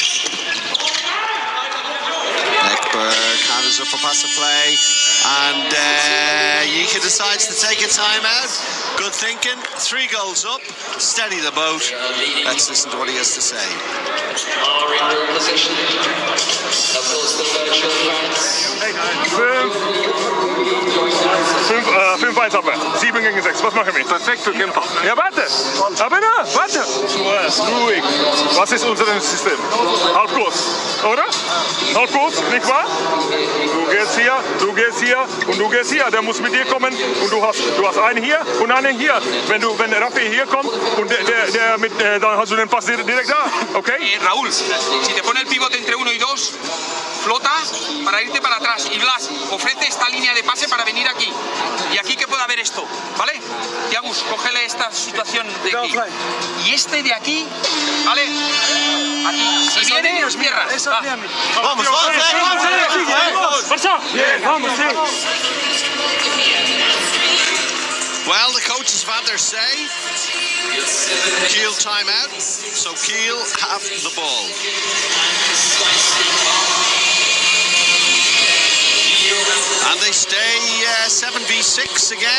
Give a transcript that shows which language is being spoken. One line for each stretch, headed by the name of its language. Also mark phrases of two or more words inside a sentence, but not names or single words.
English: Ekberg, hands up for pass of play. And Yika decides to take a timeout. Good thinking. 3 goals up. Steady the boat. Let's listen to what he has to say. Are in ball position. Of course, the virtual fans.
German: 5-1 haben wir. 7 gegen 6. Was machen wir? Perfekt für Camper. Ja, warte. Aber na, warte. Ruhig. Was ist unser System? Halb kurz, oder? Halb kurz, nicht wahr? Du gehst hier und du gehst hier. Der muss mit dir kommen und du hast einen hier und einen hier. Wenn Rafi hier kommt und der mit, dann hast du den Pass direkt da, okay?
Spanish: Raúl, si te pone el pivote entre 1 y 2, flota para irte para atrás. Y Blas ofrece esta línea de pase para venir aquí. Y aquí que pueda haber esto, ¿vale? Tiagus, cógele esta situación de aquí. Y este de aquí, ¿vale? Aquí. Si viene, nos cierra. Vamos.
English: Well, the coaches have had their say. Kiel timeout, so Kiel have the ball. And they stay 7v6 again.